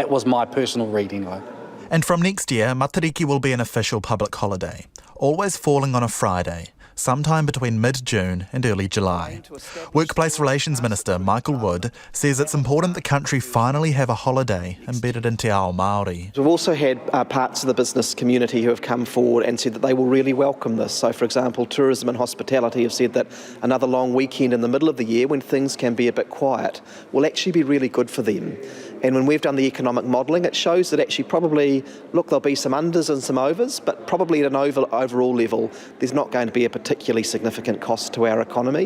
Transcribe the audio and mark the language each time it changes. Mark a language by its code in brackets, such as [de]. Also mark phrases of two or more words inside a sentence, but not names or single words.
[en] That was my personal read anyway. And from next year, Matariki will be an official public holiday, always falling on a Friday, sometime between mid-June and early July. Workplace Relations Minister Michael Wood says it's important the country finally have a holiday embedded in [mi] te ao Māori. [en] We've also had parts of the business community who have come forward and said that they will really welcome this. So, for example, tourism and hospitality have said that another long weekend in the middle of the year when things can be a bit quiet will actually be really good for them. And when we've done the economic modelling, it shows that actually probably, there'll be some unders and some overs, but probably at an overall level, there's not going to be a particularly significant cost to our economy.